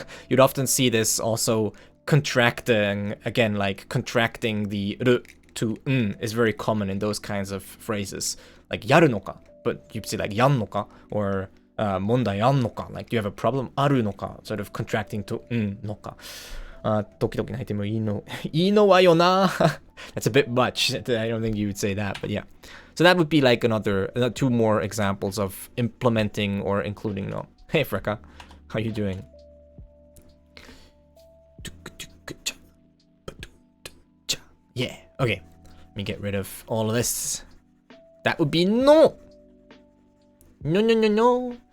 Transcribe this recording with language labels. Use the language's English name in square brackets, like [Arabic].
[English] You'd often see this also contracting, again, like contracting the r to n is very common in those kinds of phrases. Like, [Japanese] やるのか? [English] But you'd say like, [Japanese] やんのか? Or 問題あんのか? [English] Like, do you have a problem? [Japanese] あるのか? [English] Sort of contracting to のか. [Japanese] 時々泣いてもいいのはよな. [English] That's a bit much. I don't think you would say that, but yeah. So that would be like two more examples of implementing or including no. Hey, Freka. How you doing? Yeah, okay. Let me get rid of all of this. That would be no. No, no, no, no.